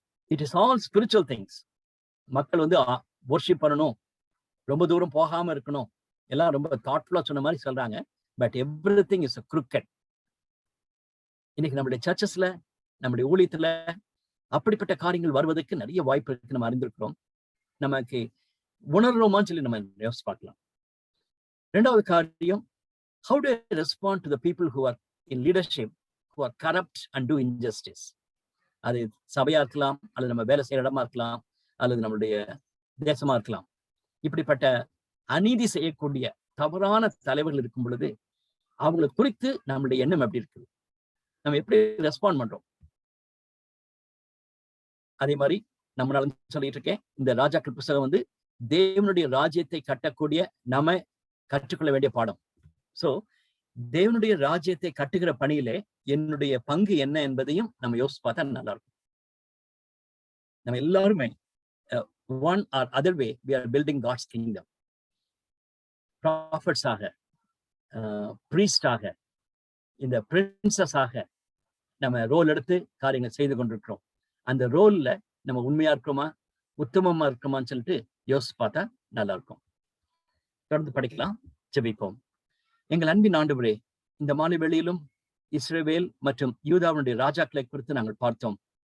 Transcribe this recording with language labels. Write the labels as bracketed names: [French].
[English] It is all spiritual things. [Tamil] மக்கள் worship பண்ணணும், ரொம்ப தூரம் போகாம இருக்கணும், எல்லாம் ரொம்ப தாட்ஃபுல்லா சொன்ன மாதிரி சொல்றாங்க. [English] But everything is a crooked. [Tamil] இன்னைக்கு நம்மளுடைய சர்ச்சஸ்ல, நம்முடைய ஊழியத்துல அப்படிப்பட்ட காரியங்கள் வருவதற்கு நிறைய வாய்ப்பு இருக்கு, நம்ம அறிந்திருக்கிறோம். நமக்கு உணர்றோமான்னு சொல்லி நம்ம யோசிச்சு பார்க்கலாம். 2வது காரியம், [English] how do I respond to the people who are in leadership who are corrupt and do injustice? [Tamil] அது சபையா இருக்கலாம், அல்லது நம்ம வேலை செய்யற இடமா இருக்கலாம், அல்லது நம்மளுடைய தேசமா இருக்கலாம். இப்படிப்பட்ட அநீதி செய்யக்கூடிய தவறான தலைவர்கள் இருக்கும் பொழுது அவங்களை குறித்து நம்மளுடைய எண்ணம் எப்படி இருக்குது, நம்ம எப்படி ரெஸ்பாண்ட் பண்றோம்? அதே மாதிரி நம்ம சொல்லிட்டு இருக்கேன், இந்த ராஜாக்கள் புஸ்தகம் வந்து தேவனுடைய ராஜ்யத்தை கட்டக்கூடிய நம்ம கற்றுக்கொள்ள வேண்டிய பாடம். சோ தேவனுடைய ராஜ்யத்தை கட்டுகிற பணியிலே என்னுடைய பங்கு என்ன என்பதையும் நம்ம யோசிச்சு பார்த்தா நல்லா இருக்கும். நம்ம எல்லாருமே [English] one or other way we are building God's kingdom. [Tamil] Prophets ஆக, priest ஆக, இந்த princess ஆக நம்ம ரோல் எடுத்து காரியங்கள் செய்து கொண்டிருக்கிறோம். அந்த ரோல்ல நம்ம உண்மையா இருக்கிறோமா, உத்தமமா இருக்கிறோமான்னு சொல்லிட்டு யோசிச்சு பார்த்தா நல்லா இருக்கும். தொடர்ந்து படிக்கலாம், ஜெபிப்போம். எங்கள் அன்பின் ஆண்டவரே, இந்த மாலை வேளையிலும் இஸ்ரவேல் மற்றும் யூதாவுடைய ராஜாக்களை குறித்து நாங்கள் பார்த்தோம்.